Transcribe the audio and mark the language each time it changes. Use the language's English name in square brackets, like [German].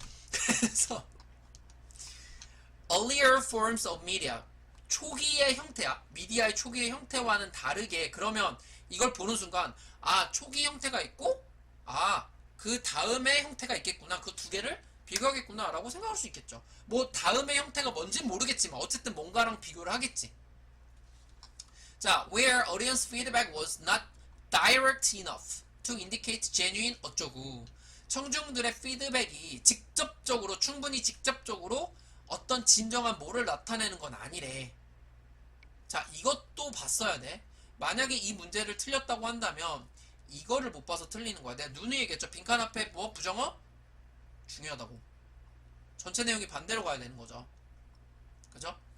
[Korean] 그래서 [English] earlier forms of media, [Korean] 초기의 형태야. 미디어의 초기의 형태와는 다르게. 그러면 이걸 보는 순간 초기 형태가 있고 그 다음의 형태가 있겠구나. 그 두 개를 비교하겠구나 라고 생각할 수 있겠죠. 뭐 다음의 형태가 뭔진 모르겠지만 어쨌든 뭔가랑 비교를 하겠지. [English] 자, where audience feedback was not direct enough to indicate genuine 어쩌고. [Korean] 청중들의 피드백이 충분히 직접적으로 어떤 진정한 뭐를 나타내는 건 아니래. 자, 이것도 봤어야 돼. 만약에 이 문제를 틀렸다고 한다면 이거를 못 봐서 틀리는 거야. 내가 누누이 얘기했죠. 빈칸 앞에 뭐 부정어? 중요하다고. 전체 내용이 반대로 가야 되는 거죠. 그죠?